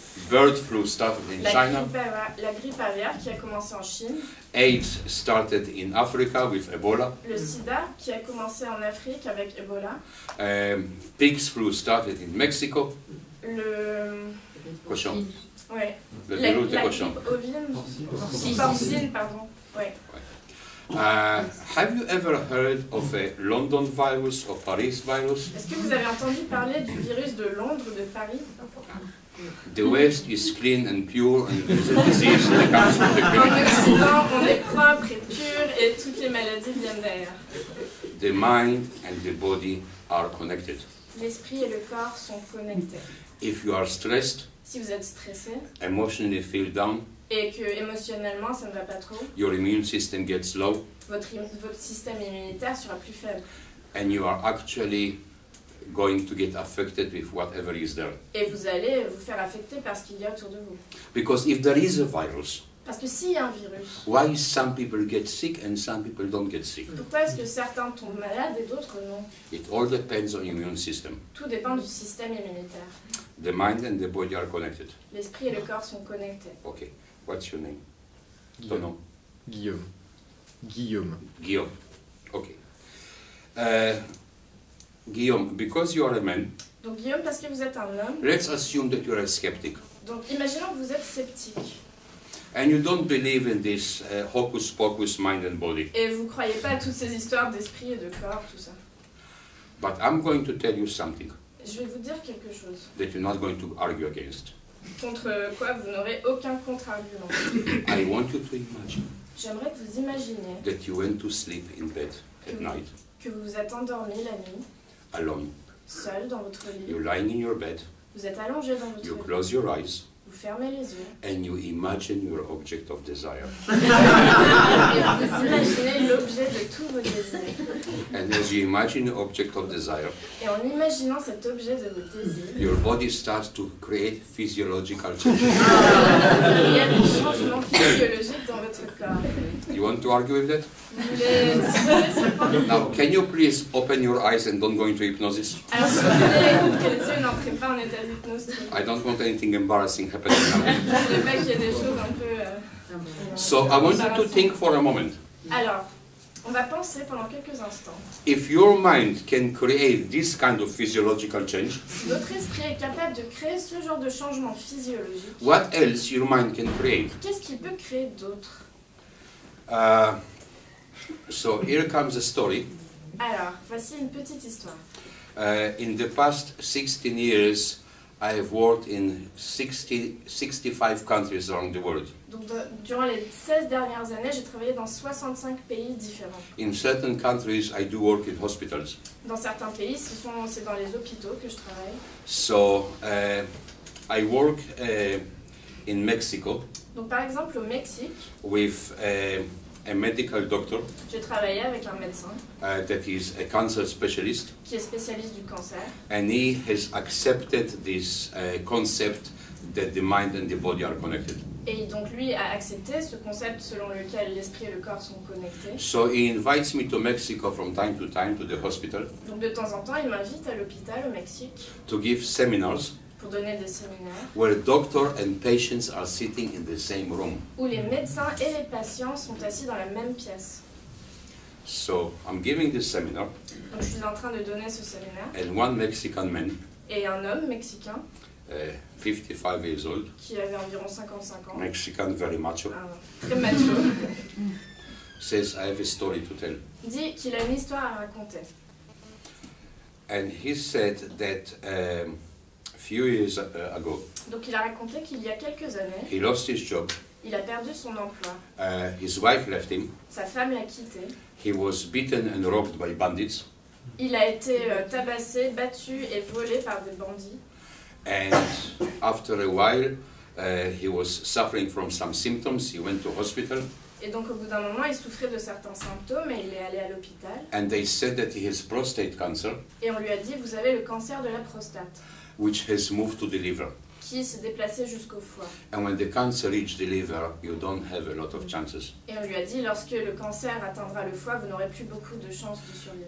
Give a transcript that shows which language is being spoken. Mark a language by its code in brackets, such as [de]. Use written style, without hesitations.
[en] bird flu started in China, [fr] la grippe aviaire qui a commencé en Chine, [en] AIDS started in Africa with Ebola, [fr] le sida qui a commencé en Afrique avec Ebola, [en] pig's flu started in Mexico, [fr] le... cochon, Ouais. le La virus de cochon. grippe ovine, porcine, pardon. Ouais. [en] Have you ever heard of a London virus or Paris virus? [fr] Est-ce que vous avez entendu parler du virus de Londres, de Paris? [en] The West is clean and pure, and there is a disease that comes from the [fr] En [en] criminal. [fr] Occident, on est propre et pur et toutes les maladies viennent derrière. [en] The mind and the body are connected. [fr] L'esprit et le corps sont connectés. [en] If you are stressed, [fr] Si vous êtes stressé [en] emotionally feel down, [fr] et que émotionnellement ça ne va pas trop, [en] your immune system gets low, [fr] votre système immunitaire sera plus faible. [en] And you are actually going to get affected with whatever is there. [fr] Et vous allez vous faire affecter par ce qu'il y a autour de vous. [en] Because if there is a virus, [fr] Parce que s'il y a un virus, [en] why some people get sick and some people don't get sick? [fr] pourquoi est-ce que certains tombent malades et d'autres non? [en] It all depends on immune system. [fr] Tout dépend du système immunitaire. [en] The mind and the body are connected. [fr] L'esprit et le corps sont connectés. [en] Okay, what's your name? Ton [fr] Guillaume. nom? Guillaume. Guillaume. [en] Guillaume. Okay. Guillaume, because you are a man, [fr] Donc Guillaume, parce que vous êtes un homme, [en] let's assume that you are a skeptic. [fr] donc imaginons que vous êtes sceptique. [en] And you don't believe in this hocus pocus mind and body. [fr] Et vous ne croyez pas à toutes ces histoires d'esprit et de corps, tout ça. [en] But I'm going to tell you something [fr] Je vais vous dire quelque chose, [en] that you're not going to argue against. [fr] contre quoi vous n'aurez aucun contre-argument. [en] I want you to imagine [fr] J'aimerais que vous imaginiez [en] that you went to sleep in bed at night, [fr] que vous vous êtes endormi la nuit, [en] alone. [fr] seul dans votre lit. [en] You're lying in your bed, [fr] Vous êtes allongé dans votre [en] you [fr] lit. [en] close your eyes, [fr] Vous fermez les yeux. [en] and you imagine your object of desire. [fr] Et vous imaginez l'objet de tous vos désirs. [en] And as you imagine the object of desire, [fr] Et en imaginant cet objet de vos désirs, [en] your body starts to create physiological changes. [fr] il y a des changements physiologiques dans votre corps. [en] You want to argue with that? [fr] Vous voulez discuter sur le point? [en] Now, can you please open your eyes and don't go into hypnosis? [fr] Alors, si vous voulez que les yeux n'entrez pas en état d'hypnose, [en] I don't want anything embarrassing happening now. [fr] je ne voulais pas qu'il y ait des choses un peu... [en] So I want you to think for a moment. [fr] Alors, on va penser pendant quelques instants. [en] If your mind can create this kind of physiological change, [fr] Si votre esprit est capable de créer ce genre de changement physiologique, [en] what else your mind can create? [fr] qu'est-ce qu'il peut créer d'autre? [en] So here comes a story. [fr] Alors, voici une petite histoire. [en] In the past 16 years, I have worked in 65 countries around the world. [fr] Donc, durant les 16 dernières années, j'ai travaillé dans 65 pays différents. [en] In certain countries, I do work in hospitals. [fr] Dans certains pays, c'est dans les hôpitaux que je travaille. [en] So I work in Mexico [fr] Donc, par exemple, au Mexique, [en] with a medical doctor [fr] j'ai travaillé avec un médecin [en] that is a cancer specialist, [fr] qui est spécialiste du cancer. [en] and he has accepted this concept that the mind and the body are connected. [fr] Et donc, lui a accepté ce concept selon lequel l'esprit et le corps sont connectés. [en] So he invites me to Mexico from time to the hospital, [fr] Donc, de temps en temps, il m'invite à l'hôpital au Mexique [en] to give seminars [fr] pour donner des séminaires [en] where doctor and patients are sitting in the same room. [fr] où les médecins et les patients sont assis dans la même pièce. [en] So I'm giving this seminar, [fr] Donc, je suis en train de donner ce séminaire. [en] and one Mexican man, [fr] Et un homme mexicain [en] 55 years old, [fr] qui avait environ 55 ans, [en] Mexican, very macho, [fr] très macho, [en] says, I have a story to tell. [fr] dit qu'il a une histoire à raconter. [en] And he said that a few years ago, [fr] Donc il a raconté qu'il y a quelques années, [en] he lost his job, [fr] il a perdu son emploi, [en] his wife left him, [fr] sa femme l'a quitté, [en] he was beaten and robbed by bandits, [fr] il a été tabassé, battu et volé par des bandits. [en] and after a while he was suffering from some symptoms, he went to hospital, [fr] Et donc au bout d'un moment, il souffrait de certains symptômes et il est allé à l'hôpital. [en] and they said that he has prostate cancer, [fr] Et on lui a dit, vous avez le cancer de la prostate, [en] which has moved to the liver. [fr] qui s'est déplacé jusqu'au foie. [en] And when the cancer reaches the liver, you don't have a lot of chances. [fr] Et on lui a dit, lorsque le cancer atteindra le foie, vous n'aurez plus beaucoup de chances de survivre.